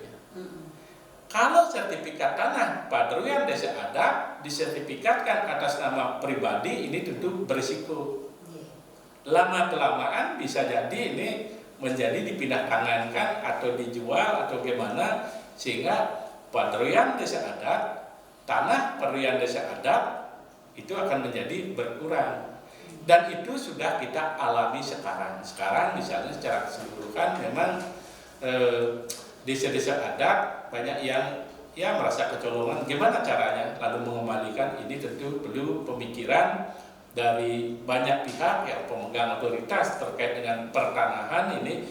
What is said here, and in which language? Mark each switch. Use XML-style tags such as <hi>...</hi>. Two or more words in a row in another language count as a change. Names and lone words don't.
<id>Kalau sertifikat tanah paduyan desa adat disertifikatkan atas nama pribadi, ini tentu berisiko. Lama kelamaan bisa jadi ini menjadi dipindah tangankan atau dijual atau gimana, sehingga paduyan desa adat, tanah paduyan desa adat itu akan menjadi berkurang. Dan itu sudah kita alami sekarang. Sekarang misalnya secara keseluruhan memang desa-desa adat banyak yang merasa kecolongan. Gimana caranya lalu mengembalikan ini? Tentu perlu pemikiran dari banyak pihak yang pemegang otoritas terkait dengan pertanahan ini.</id>